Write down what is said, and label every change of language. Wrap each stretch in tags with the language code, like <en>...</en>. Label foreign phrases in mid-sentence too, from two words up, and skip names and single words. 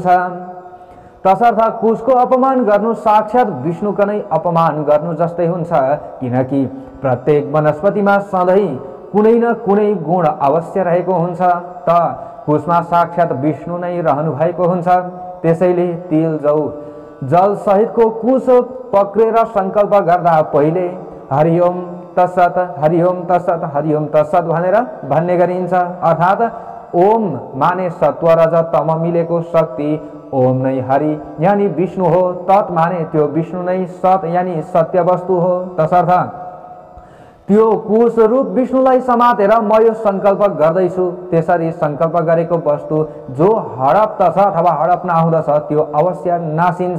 <ne>तसर्थ कुशको अपमान गर्नु साक्षात विष्णुको नै अपमान गर्नु जस्तै हुन्छ, किनकि प्रत्येक वनस्पतिमा सधैँ कुनै न कुनै गुण अवश्य रहेको हुन्छ, त कुशमा साक्षात विष्णु नै रहनु भएको हुन्छ। त्यसैले तिल जौ जल सहितको कुश पक्रेर संकल्प गर्दा पहिले</ne> <sa>हरिओम तत्सत हरिओम तत्सत हरिओम तत्सत</sa> <ne>भनेर भन्ने गरिन्छ। अर्थात् ओम माने सत्व रज तम मिलेको शक्ति, ओम नै हरि यानी विष्णु हो, तत् माने त्यो विष्णु नै सत यानी सत्य वस्तु हो। तसर्थ त्यो कुश रूप विष्णुलाई समातेर म यो संकल्प गर्दैछु, त्यसरी संकल्प गरेको वस्तु जो हडप्त छ अथवा हडप नहुँदछ त्यो अवश्य नासिन्छ।</ne>